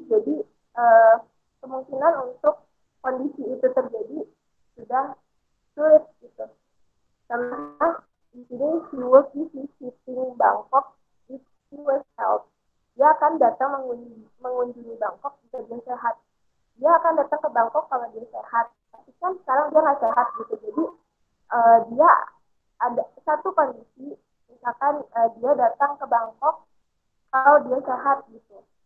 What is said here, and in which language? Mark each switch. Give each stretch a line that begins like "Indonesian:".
Indonesian: Jadi kemungkinan untuk kondisi itu terjadi sudah sulit gitu. Karena di sini
English: he will be visiting Bangkok if he was health.
Indonesian: Dia akan datang mengunjungi Bangkok jika dia sehat. Dia akan datang ke Bangkok kalau dia sehat. Tapi kan sekarang dia nggak sehat gitu. Jadi dia ada satu kondisi, misalkan dia datang ke Bangkok kalau dia sehat gitu.